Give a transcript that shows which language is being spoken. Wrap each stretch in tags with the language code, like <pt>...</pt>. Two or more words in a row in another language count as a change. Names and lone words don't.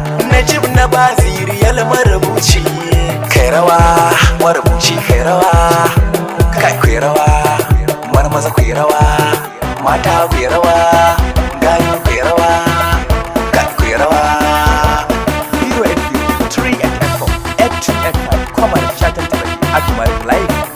<ha>Najib na Baziri yal marubuci. Kai rawa, marubuci kai rawa. Kai ku yi rawa, marmaza ku yi rawa. Mata ku yi rawa, gayu ku yi rawa. Kai ku yi rawa. Zero eight three, three eight eight four, eight two eight five. Comrade Shatan Tabari, Agumari Live.</ha>